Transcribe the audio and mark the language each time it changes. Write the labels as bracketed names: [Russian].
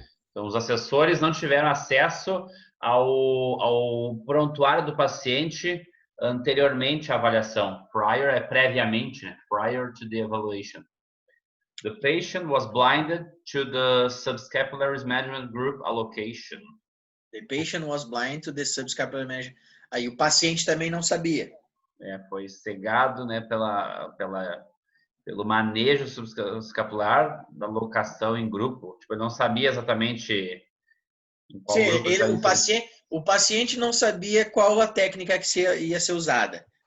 [Portuguese] Então, os assessores não tiveram acesso ao prontuário do paciente anteriormente à avaliação. Prior é previamente, né? [English] Prior to the evaluation. The patient was blinded to the subscapularis management group allocation. The patient was blind to the subscapular management. [Portuguese] Aí o paciente também não sabia. Foi cegado, né, pelo manejo subscapular da locação em grupo. Tipo, ele não sabia exatamente em qual grupo o paciente não sabia qual a técnica que ia ser usada.